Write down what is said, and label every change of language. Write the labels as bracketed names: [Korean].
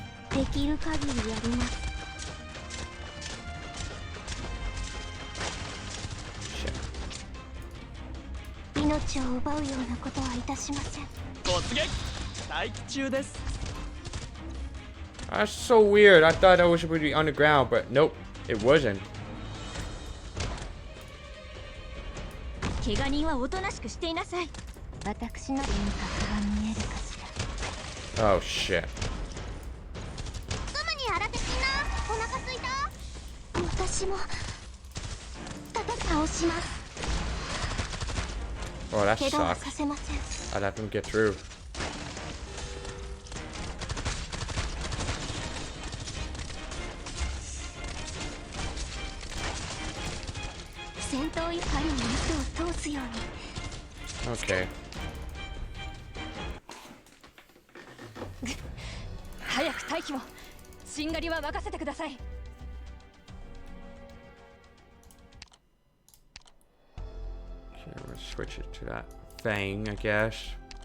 [Japanese] できる限りやります。命を奪うようなことはいたしません。突撃待機中です。 [English] That's so weird. I thought that was supposed to be underground, but nope, it wasn't. [Japanese] 怪我人はおとなしくしていなさい。私の輪郭が見えるかしら。 [English] Oh shit. [Japanese] すぐに洗ってきな。お腹すいた。私も倒します。 [English] Oh, that [Japanese] 怪我は [English] sucks. [Japanese] させません。 [English] I'd have to get through. [Japanese] 戦闘員針に糸を通すように。 [English] Okay. [Japanese] 早く退避を。しんがりは任せてください。 [English] Okay, we'll switch it to that thing, I guess.